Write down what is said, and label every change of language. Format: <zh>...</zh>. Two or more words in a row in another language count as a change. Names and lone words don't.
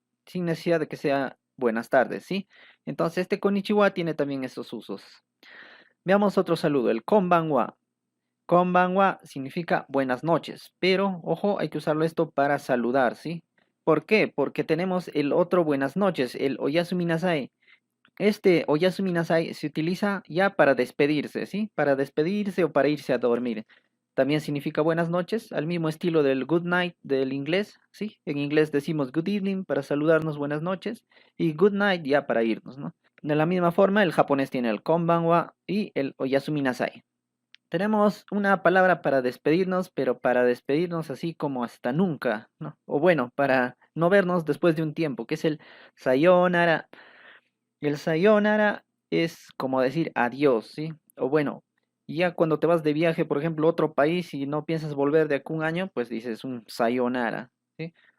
<es>Sin necesidad de que sea buenas tardes, ¿sí? Entonces este konnichiwa tiene también esos usos. Veamos otro saludo, el konbanwa. Konbanwa significa buenas noches, pero ojo, hay que usarlo esto para saludar, ¿sí? ¿Por qué? Porque tenemos el otro buenas noches, el</es> <ja>おやすみなさい.</ja> <es>Este</es> <ja>おやすみなさい</ja> <es>se utiliza ya para despedirse, ¿sí? Para despedirse o para irse a dormir. También significa buenas noches, al mismo estilo del</es> <en>good night</en> <es>del inglés, ¿sí? En inglés decimos</es> <en>good evening</en> <es>para saludarnos buenas noches y</es> <en>good night</en> <es>ya para irnos, ¿no? De la misma forma, el japonés tiene el konbanwa y el</es> <ja>おやすみなさい.</ja> <es>Tenemos una palabra para despedirnos, pero para despedirnos así como hasta nunca, ¿no? O bueno, para no vernos después de un tiempo, que es el sayonara. El sayonara es como decir adiós, ¿sí? O bueno, ya cuando te vas de viaje, por ejemplo, a otro país y no piensas volver de aquí a un año, pues dices un sayonara, ¿sí?</es>